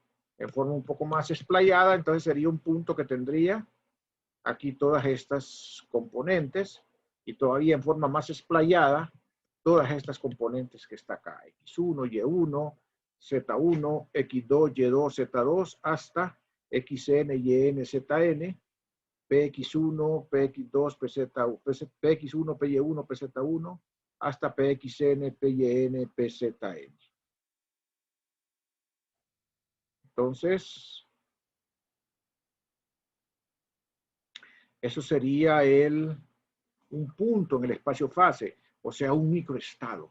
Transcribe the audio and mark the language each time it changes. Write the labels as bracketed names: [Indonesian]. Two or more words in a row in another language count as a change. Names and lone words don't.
[Spanish] En forma un poco más explayada, entonces sería un punto que tendría aquí todas estas componentes, y todavía en forma más explayada todas estas componentes que está acá, x1, y1, z1, x2, y2, z2, hasta xn, yn, zn, px1, px2, px1, py1, pz1, hasta pxn, pyn, pzn. Entonces, eso sería un punto en el espacio-fase, o sea, un microestado.